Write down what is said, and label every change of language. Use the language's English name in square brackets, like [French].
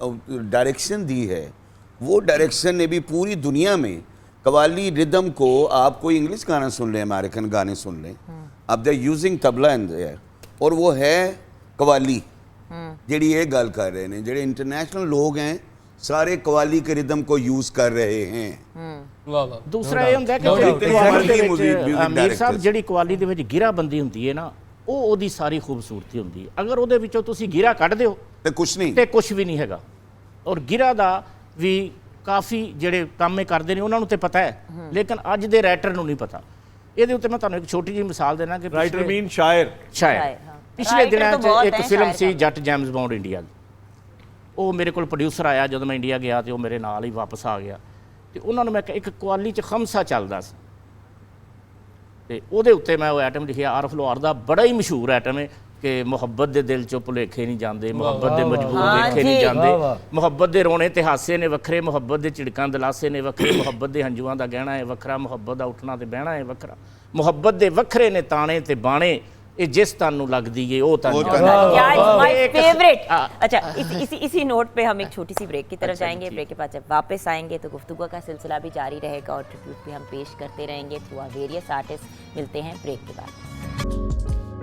[Hindi] Direction दी है, वो direction ने भी पूरी दुनिया में कवाली रिदम को, आप कोई इंग्लिश गाना सुन लें, अमेरिकन गाने सुन लें, [English] अब they using tabla in there, [Hindi] और वो है कवाली जेड़ी ये गल कर रहे हैं, जेड़े इंटरनेशनल लोग हैं सारे कवाली के रिदम को यूज कर रहे हैं। दूसरा ये [Punjabi] ਹੁੰਦਾ ਕਿ ਅਮੀਰ ਸਾਹਿਬ ਜਿਹੜੀ ਕਵਾਲੀ ਦੇ ਵਿੱਚ ਗਿਰਾਬੰਦੀ ਹੁੰਦੀ ਹੈ ਨਾ, ਉਹ ਉਹਦੀ ਸਾਰੀ ਖੂਬਸੂਰਤੀ ਹੁੰਦੀ ਹੈ। ਅਗਰ ਉਹਦੇ ਵਿੱਚੋਂ ਤੁਸੀਂ ਗਿਰਾ ਕੱਢ ਦਿਓ ਤੇ ਕੁਛ ਨਹੀਂ, ਤੇ ਕੁਛ ਵੀ ਨਹੀਂ ਹੈਗਾ। ਔਰ ਗਿਰਾ ਦਾ ਵੀ ਕਾਫੀ ਜਿਹੜੇ ਕੰਮ ਇਹ ਕਰਦੇ ਨੇ ਉਹਨਾਂ ਨੂੰ ਤੇ ਪਤਾ ਹੈ, ਲੇਕਿਨ ਅੱਜ ਦੇ ਰਾਈਟਰ ਨੂੰ ਨਹੀਂ ਪਤਾ। ਇਹਦੇ ਉੱਤੇ ਮੈਂ ਤੁਹਾਨੂੰ ਇੱਕ ਛੋਟੀ ਜਿਹੀ ਮਿਸਾਲ ਦੇਣਾ ਕਿ ਰਾਈਟਰ ਮੀਨ ਸ਼ਾਇਰ, ਪਿਛਲੇ ਦਿਨਾਂ 'ਚ ਇੱਕ ਫਿਲਮ ਸੀ ਜੱਟ ਜੇਮਸ ਬੌਂਡ ਇੰਡੀਆ ਦੀ। ਉਹ ਮੇਰੇ ਕੋਲ ਪ੍ਰੋਡਿਊਸਰ ਆਇਆ ਜਦੋਂ ਮੈਂ ਇੰਡੀਆ ਗਿਆ, ਤੇ ਉਹ ਮੇਰੇ ਨਾਲ ਹੀ ਵਾਪਸ ਆ ਗਿਆ, ਤੇ ਉਹਨਾਂ ਨੂੰ ਮੈਂ ਇੱਕ ਕਵਾਲੀ 'ਚ ਖਮਸਾ ਚੱਲਦਾ ਸੀ, ਤੇ ਉਹਦੇ ਉੱਤੇ ਮੈਂ ਉਹ ਐਟਮ ਲਿਖਿਆ। ਆਰਫ ਲੋਹਾਰ ਦਾ ਬੜਾ ਹੀ ਮਸ਼ਹੂਰ ਐਟਮ ਹੈ ਕਿ ਮੁਹੱਬਤ ਦੇ ਦਿਲ 'ਚੋਂ ਭੁਲੇਖੇ ਨਹੀਂ ਜਾਂਦੇ, ਮੁਹੱਬਤ ਦੇ ਮਜਬੂਰ ਵੇਖੇ ਨਹੀਂ ਜਾਂਦੇ, ਮੁਹੱਬਤ ਦੇ ਰੋਣੇ ਤੇ ਹਾਸੇ ਨੇ ਵੱਖਰੇ, ਮੁਹੱਬਤ ਦੇ ਝਿੜਕਾਂ ਦਲਾਸੇ ਨੇ ਵੱਖਰੇ, ਮੁਹੱਬਤ ਦੇ ਹੰਝੂਆਂ ਦਾ ਗਹਿਣਾ ਹੈ ਵੱਖਰਾ, ਮੁਹੱਬਤ ਦਾ ਉੱਠਣਾ ਤੇ ਬਹਿਣਾ ਹੈ ਵੱਖਰਾ, ਮੁਹੱਬਤ ਦੇ ਵੱਖਰੇ ਨੇ ਤਾਣੇ ਤੇ ਬਾਣੇ, [Hindi] ये जिस तनु लगती है वो तनु। फेवरेट। अच्छा, इसी नोट पे हम एक छोटी सी ब्रेक की तरफ जाएंगे। ब्रेक के बाद जब वापस आएंगे तो गुफ्तगू का सिलसिला भी जारी रहेगा और ट्रिब्यूट भी हम पेश करते रहेंगे थ्रू आवर वेरियस आर्टिस्ट। मिलते हैं ब्रेक के बाद।